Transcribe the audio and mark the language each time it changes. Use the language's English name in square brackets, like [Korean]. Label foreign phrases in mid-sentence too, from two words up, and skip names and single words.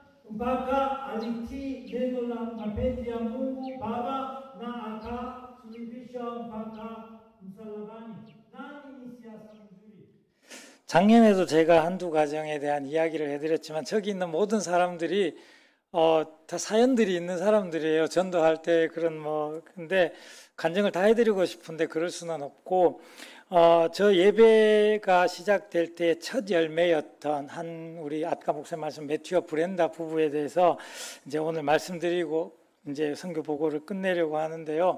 [Swahili] mpaka alitii neno la mapenzi ya Mungu Baba na akasulubishwa mpaka msalabani. nani ni siasa mzuri? [Korean] 작년에도 제가 한두 가정에 대한 이야기를 해드렸지만 저기 있는 모든 사람들이 다 사연들이 있는 사람들이에요. 전도할 때 그런 근데 간증을 다 해드리고 싶은데 그럴 수는 없고 저 예배가 시작될 때 첫 열매였던 한 우리 아까 목사님 말씀 매튜와 브렌다 부부에 대해서 이제 오늘 말씀드리고 이제 선교 보고를 끝내려고 하는데요.